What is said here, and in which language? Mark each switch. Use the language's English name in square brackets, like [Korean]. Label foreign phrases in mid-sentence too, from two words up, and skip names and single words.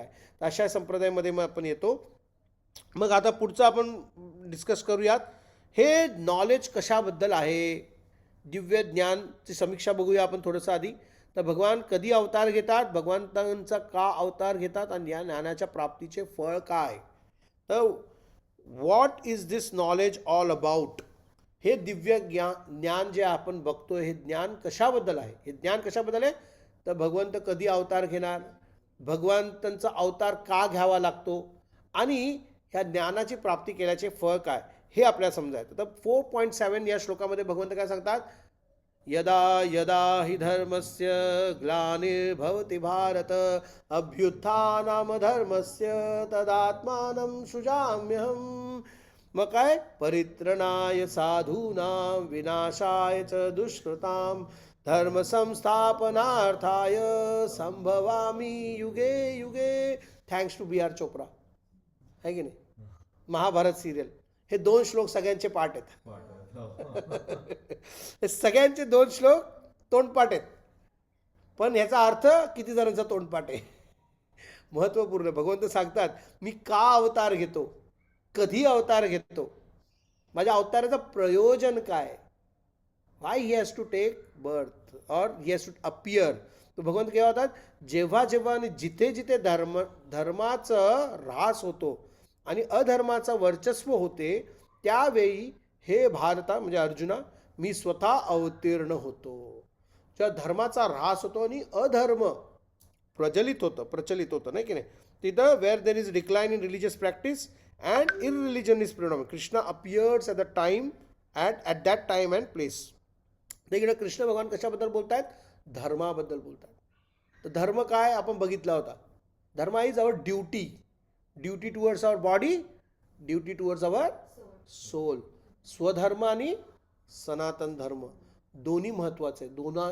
[Marathi] अशा संप्रदायामध्ये मग आपण येतो. मग आता पुढचं आपण डिस्कस करूयात. हे नॉलेज कशाबद्दल आहे? दिव्य ज्ञानची समीक्षा बघूया आपण थोडंसं आधी. तर भगवान कधी अवतार घेतात, भगवंतांचा का अवतार घेतात, आणि या ज्ञानाच्या प्राप्तीचे फळ काय? [English] तर what is this knowledge all about? [Marathi] हे दिव्य ज्ञान जे आपण बघतोय, हे ज्ञान कशाबद्दल आहे? हे ज्ञान कशाबद्दल आहे? तर भगवंत कधी अवतार घेणार, भगवंतांचा अवतार का घ्यावा लागतो, आणि ह्या ज्ञानाची प्राप्ती केल्याचे फळ काय, हे आपल्याला समजायचं. तर 4.7 या श्लोकामध्ये भगवंत काय सांगतात? [Sanskrit] यदा यदा हि धर्मस्य ग्लानिर्भवति भारत अभ्युत्थानम धर्मस्य तदात्मानं सृजाम्यहम्. [Marathi] मग काय? [Sanskrit] परित्रणाय साधूनां विनाशाय च दुष्कृतां धर्म संस्थापनार्थाय संभवामि युगे युगे. [English] thanks to BR चोप्रा, [Marathi] है की नाही? महाभारत सिरियल. हे 2 श्लोक सगळ्यांचे पाठ आहेत. हे सगळ्यांचे 2 श्लोक तोंडपाठ आहेत, पण ह्याचा अर्थ किती जणांचा तोंडपाठ आहे? महत्त्वपूर्ण. भगवंत सांगतात, मी का अवतार घेतो, कधी अवतार घेतो, माझ्या अवताराचं प्रयोजन काय, [English] why he has to take birth and he has to appear. [Marathi] तो भगवंत केव्हा होतात? जेव्हा जेव्हा आणि जिथे जिथे धर्माचं ऱ्हास होतो आणि अधर्माचं वर्चस्व होते, त्यावेळी हे भारता म्हणजे अर्जुना, मी स्वतः अवतीर्ण होतो. जेव्हा धर्माचा ऱ्हास होतो आणि अधर्म प्रचलित होतं नाही की नाही, तिथं [English] where there is decline in religious practice and irreligion is predominant, Krishna appears at the time at that time and place. [Marathi] इकडे कृष्ण भगवान कशाबद्दल बोलत आहेत? धर्माबद्दल बोलतात. तर धर्म काय आपण बघितला होता? [English] धर्म is our duty towards our body, duty towards our soul. [Marathi] स्वधर्म आणि सनातन धर्म दोन्ही महत्त्वाचे आहे.